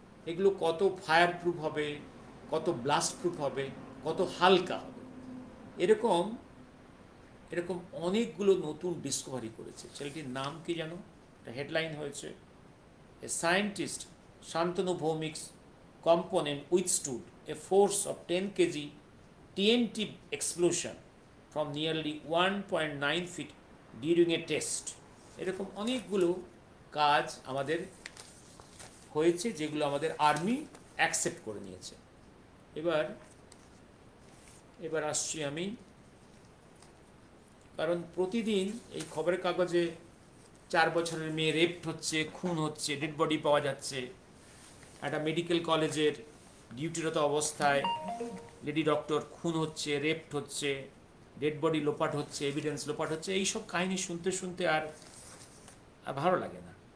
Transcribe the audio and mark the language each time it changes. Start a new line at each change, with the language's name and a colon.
Bangla: এগুলো কত fire proof হবে, কত ব্লাস্ট প্রুফ হবে, কত হালকা হবে, এরকম অনেকগুলো নতুন ডিসকভারি করেছে। ছেলেটির নাম কি জানো? একটা হেডলাইন হয়েছে,
English: A scientist Shantanu Bhowmik's component withstood a force of 10 kg TNT explosion from nearly 1.9 feet during a test.
Bangla: এরকম অনেকগুলো কাজ আমাদের হয়েছে যেগুলো আমাদের আর্মি অ্যাকসেপ্ট করে নিয়েছে। এবার আসছি আমি, কারণ প্রতিদিন এই খবরের কাগজে 4 বছরের মেয়ে রেপ্ট হচ্ছে, খুন হচ্ছে, ডেড বডি পাওয়া যাচ্ছে, একটা মেডিকেল কলেজের ডিউটিরত অবস্থায় লেডি ডক্টর খুন হচ্ছে, রেপ্ট হচ্ছে, ডেড বডি লোপাট হচ্ছে, এভিডেন্স লোপাট হচ্ছে, এইসব কাহিনী শুনতে আর ভালো লাগে না।